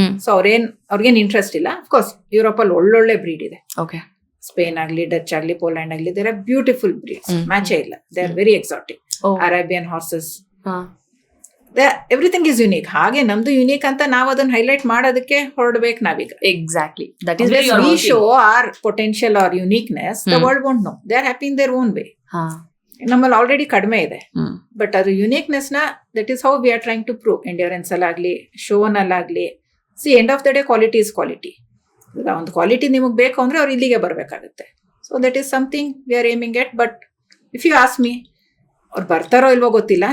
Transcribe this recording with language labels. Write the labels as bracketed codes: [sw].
[kn] So ಅವ್ರಿಗೇನ್ interest ಇಲ್ಲ. Of course Europe ಅಲ್ಲಿ ಒಳ್ಳೊಳ್ಳೆ ಬ್ರೀಡ್ ಇದೆ. ಸ್ಪೇನ್ ಆಗ್ಲಿ, ಡಚ್ ಆಗ್ಲಿ, ಪೋಲ್ಯಾಂಡ್ ಆಗ್ಲಿ, ದೇರ್ ಆರ್ ಬ್ಯೂಟಿಫುಲ್ ಬ್ರೀಡ್ಸ್. ಮ್ಯಾಚೇ ಇಲ್ಲ. [en] They are very exotic. Arabian horses, everything is unique. [kn] ಹಾಗೆ ನಮ್ದು ಯುನೀಕ್ ಅಂತ ನಾವು ಅದನ್ನ ಹೈಲೈಟ್ ಮಾಡೋದಕ್ಕೆ ಹೊರಡ್ಬೇಕು ನಾವೀಗ. [en] Exactly. We show our potential or uniqueness, the world won't know. They are happy in their own way. [kn] ನಮ್ಮಲ್ಲಿ already ಕಡಿಮೆ ಇದೆ, ಬಟ್ ಅದು ಯುನೀಕ್ನೆಸ್ ನ [en] That is how we are trying to prove. [kn] Endurance ಅಲ್ಲಾಗ್ಲಿ, ಶೋನಲ್ಲಾಗ್ಲಿ, [en] See end of the day quality is quality. [kn] ಈಗ ಒಂದು quality ನಿಮಗೆ ಬೇಕು ಅಂದ್ರೆ ಅವ್ರು ಇಲ್ಲಿಗೆ ಬರಬೇಕಾಗುತ್ತೆ. [en] So that is something we are aiming at. But if you ask me, [kn] ಅವ್ರು ಬರ್ತಾರೋ ಇಲ್ವೋ ಗೊತ್ತಿಲ್ಲ.